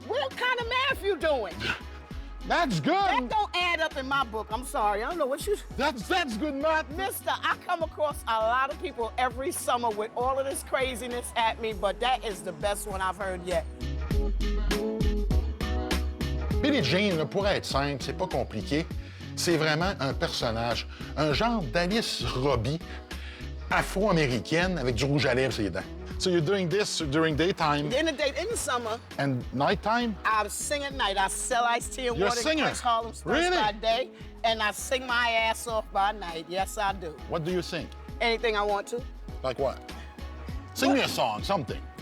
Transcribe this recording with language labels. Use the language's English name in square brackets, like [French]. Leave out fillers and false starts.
[English] What kind of math you doing? That's good. That don't add up in my book. I'm sorry. I don't know what you... That's good math. Mister, I come across a lot of people every summer with all of this craziness at me, but that is the best one I've heard yet. [French] Billie Jean, là, pour être simple, c'est pas compliqué. C'est vraiment un personnage, un genre d'Alice Robbie afro-américaine avec du rouge à lèvres sur les dents. [English] So you're doing this during daytime. In the summer. And nighttime? I sing at night. I sell iced tea and You're a water singer? in West Harlem Street Really? by day, and I sing my ass off by night. Yes, I do. What do you sing? Anything I want to. Like what? Sing me a song, something.